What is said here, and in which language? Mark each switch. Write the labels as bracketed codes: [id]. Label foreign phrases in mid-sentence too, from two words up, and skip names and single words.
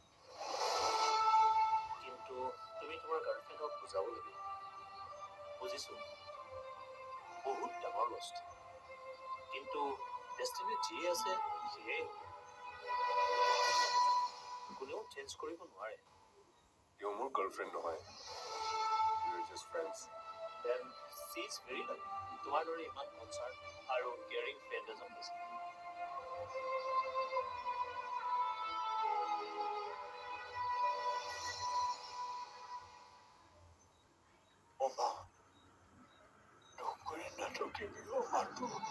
[as] কিন্তু তুমি তোমাৰ গাৰ্লফ্ৰেণ্ডক বুজাব লাগিব। বুজিছো বহুত ডাঙৰ লষ্ট। কিন্তু ডেষ্টিনিত যি আছে সেয়াই কোনেও চেঞ্জ কৰিব নোৱাৰে। তেওঁ মোৰ গাৰ্লফ্ৰেণ্ড নহয়। [en] We are just friends. Then she is very lucky. [as] তোমাৰ দৰে ইমান কনচাৰ্ণ আৰু [en] caring friend [as] এজন পাইছে। অমা নকৰি নাথাকিবি অমাটো।